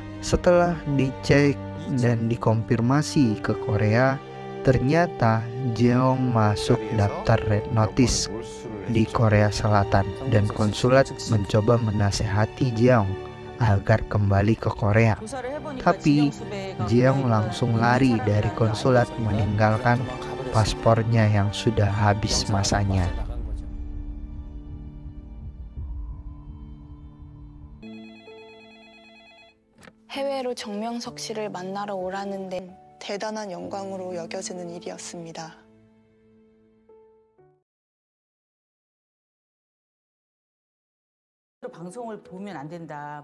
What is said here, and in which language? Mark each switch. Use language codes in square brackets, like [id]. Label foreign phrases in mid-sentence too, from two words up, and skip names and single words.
[id] Setelah dicek dan dikonfirmasi ke Korea, ternyata Jeong masuk daftar red notice di Korea Selatan dan konsulat mencoba menasehati Jeong agar kembali ke Korea. Tapi Jeong langsung lari dari konsulat meninggalkan paspornya yang sudah habis masanya. [ko] 해외로 정명석 씨를 만나러 오라는 데 대단한 영광으로 여겨지는 일이었습니다. 방송을 보면 안 된다.